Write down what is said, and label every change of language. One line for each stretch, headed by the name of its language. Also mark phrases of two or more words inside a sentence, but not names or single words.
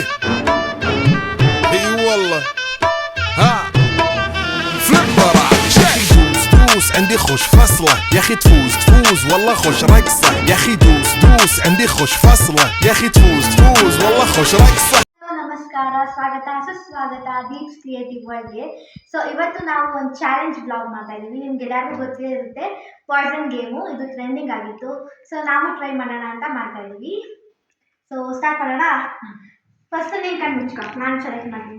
Arabic: اي والله ها فليبر يا اخي دوس عندي خوش فصله يا اخي تفوز والله خوش رقصه يا اخي دوس عندي خوش فصله يا اخي تفوز والله خوش رقصه.
Kannada: ನಮಸ್ಕಾರ, ಸ್ವಾಗತ ಸುಸ್ವಾಗತ ದೀಪ್ಸ್ ಕ್ರಿಯೇಟಿವ್ ವರ್ಲ್ಡ್ಗೆ. ಸೊ ಇವತ್ತು ನಾವು ಒಂದು
English: challenge vlog
Kannada: ಮಾಡ್ತಾ ಇದ್ದೀವಿ. ನಿಮ್ಗೆ ಎಲ್ಲರಿಗೂ ಗೊತ್ತೇ ಇರುತ್ತೆ,
English: poison game
Kannada: ಇದು ಟ್ರೆಂಡಿಂಗ್ ಆಗಿತ್ತು. ಸೊ ನಾವು ಟ್ರೈ ಮಾಡೋಣ ಅಂತ ಮಾಡ್ತಾ ಇದ್ದೀವಿ. ಸೊ ಸ್ಟಾರ್ಟ್ ಮಾಡೋಣ. ಫಸ್ಟ್ ನೀನು ಕಣ್ಣು ಮುಚ್ಕೊ, ನಾನು ಸೆಲೆಕ್ಟ್ ಮಾಡ್ತೀನಿ.